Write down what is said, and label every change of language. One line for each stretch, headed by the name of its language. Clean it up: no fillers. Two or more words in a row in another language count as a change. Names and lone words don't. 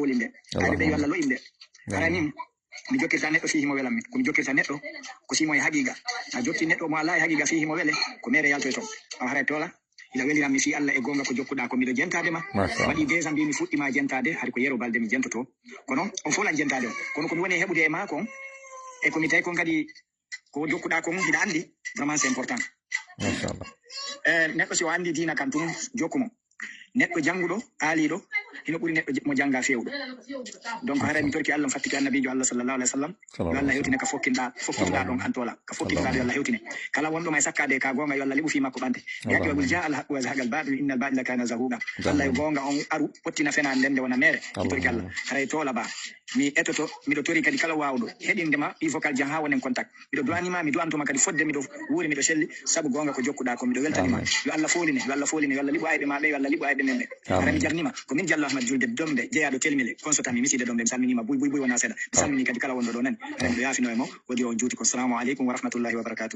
Fula: folinde hayɓe ɓe yo Allah loyinde haray nin mi jokkirta neɗɗo fi himo welam min komi jokkirta neɗɗo ko simo e haqiqa a jotti neɗɗo mo ala e haqiqa fi himo wele ko mere yalto e toon haray Tola ila weliram mi fi Allah e gonga ko jokkuɗa ko miɗo jentade ma waɗi déjà mbi mi fuɗɗima jentade haade ko yero balde mi jentoto kono on fof lan jentade on kono komi woni heɓude e ma kon e ko mi tawi kon kadi ko jokkuɗa kon hiɗa andi
French: vraiment c'est important
Fula: machallah neɗɗo si o andi dina kan tum jokkumo neɗɗo jannguɗo aaliɗo hino ɓuri neɗɗo mo jannga fewɗo donc hara mi torki Allah fattiki annabijo Allah
Arabic: صلى الله عليه وسلم
Fula: yo Allah hewtine ka fokkinɗa ɗon antola ka fokkinɗa yo Allah hewtine kala wonɗo may sakkade ka gonga yo Allah liɓu fi makko ɓante yake wagol
Arabic: جاء الحق وزهق الباطل إن الباطل كان زهوقا
Fula: Allah yo gonga on aru pottina fena ndende wona mere mi torki Allah haray tola ba mi etoto miɗo tori kadi kala wawɗo heɗindema i vocal jan ha wonen contact miɗo duwanima mi duwantoma kadi fodde miɗo wuuri miɗo selli saabu gonga ko jokkuɗa ko miɗo weltanima yo Allah foline yo Allah foline yo Allah liɓu ayɓe maɓe yo Allah liɓu ayɓe men ɓe hara mi jarnima ko min Diallo Ahmad Julde dombe jeeyaɗo telmile consultant mi miside dombe mi salminima buy wona seeɗa mi salmini kadi kala wonɗo ɗo nani hara miɗo yafino e mo wodi on juuti ko
Arabic: السلام عليكم ورحمة الله وبركاته